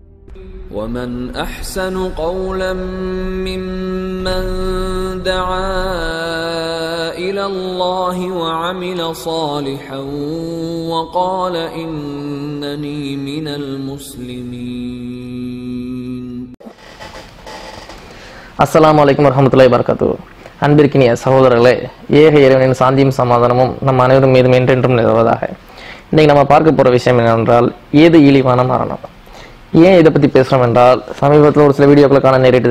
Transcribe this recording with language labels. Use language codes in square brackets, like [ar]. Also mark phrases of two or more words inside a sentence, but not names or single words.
[ar] ومن أحسن قولا ممن دعا إلى الله وعمل صالحا وقال إنني من المسلمين. السلام عليكم ورحمة الله وبركاته. [ta] அன்பிற்கினிய சகோதரர்களே, ஏக இறைவனின் சாந்தியும் சமாதானமும் நம் அனைவரும் மீதும் என்றென்றும் நிலவுவதாக. இன்னைக்கு நம்ம பார்க்க போற விஷயம் என்னவென்றால், ஏது இழிவான மரணம். ஏன் இதை பத்தி பேசுறோம் என்றால், சமீபத்தில் ஒரு சில வீடியோக்களை காண நேரிட்டது.